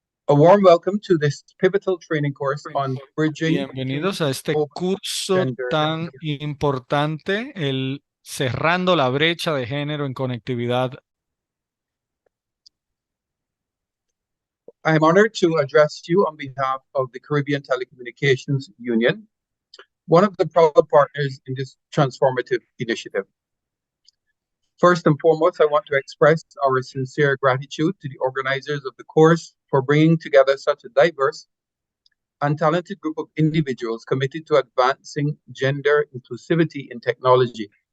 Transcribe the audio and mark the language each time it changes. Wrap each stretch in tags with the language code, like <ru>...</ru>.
<en>A warm welcome to this pivotal training course on bridging.</en> <es>Bienvenidos a este curso tan importante, el Cerrando la brecha de género en conectividad.</es> <en>I am honored to address you on behalf of the Caribbean Telecommunications Union, one of the proud partners in this transformative initiative. First and foremost, I want to express our sincere gratitude to the organizers of the course for bringing together such a diverse and talented group of individuals committed to advancing gender inclusivity in technology.</en>